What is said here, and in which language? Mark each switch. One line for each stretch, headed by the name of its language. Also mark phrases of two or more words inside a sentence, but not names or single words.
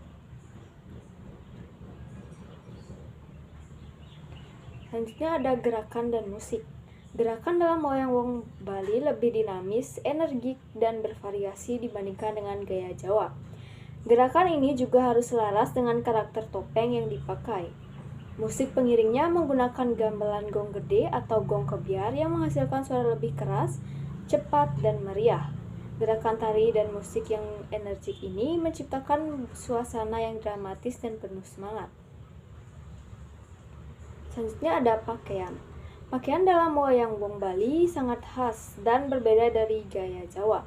Indonesian: Selanjutnya ada gerakan dan musik. Gerakan dalam wayang wong Bali lebih dinamis, energik, dan bervariasi dibandingkan dengan gaya Jawa. Gerakan ini juga harus selaras dengan karakter topeng yang dipakai. Musik pengiringnya menggunakan gamelan gong gede atau gong kebiar yang menghasilkan suara lebih keras, cepat, dan meriah. Gerakan tari dan musik yang energik ini menciptakan suasana yang dramatis dan penuh semangat. Selanjutnya ada pakaian. Pakaian dalam wayang wong Bali sangat khas dan berbeda dari gaya Jawa.